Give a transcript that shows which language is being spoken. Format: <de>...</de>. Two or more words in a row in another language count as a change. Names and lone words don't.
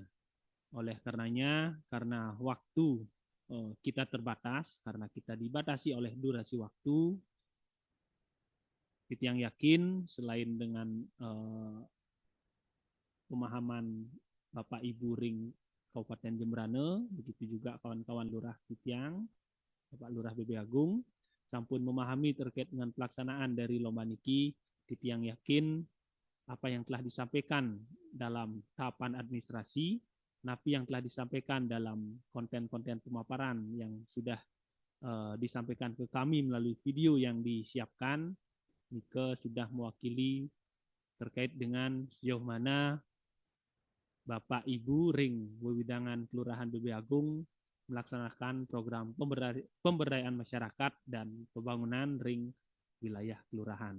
<id>Oleh karenanya, karena waktu kita terbatas, karena kita dibatasi oleh durasi waktu, Titiang yakin selain dengan pemahaman Bapak Ibu Ring Kabupaten Jemberane, begitu juga kawan-kawan Lurah Titiang, Bapak Lurah BB Agung, sampun memahami terkait dengan pelaksanaan dari lomba niki, Titiang yakin apa yang telah disampaikan dalam tahapan administrasi, napi yang telah disampaikan dalam konten-konten pemaparan yang sudah disampaikan ke kami melalui video yang disiapkan, Nike sudah mewakili terkait dengan sejauh mana Bapak Ibu</id> <ban>Ring Wewidangan</ban> <id>Kelurahan BB Agung melaksanakan program pemberdayaan masyarakat dan pembangunan ring wilayah kelurahan.</id>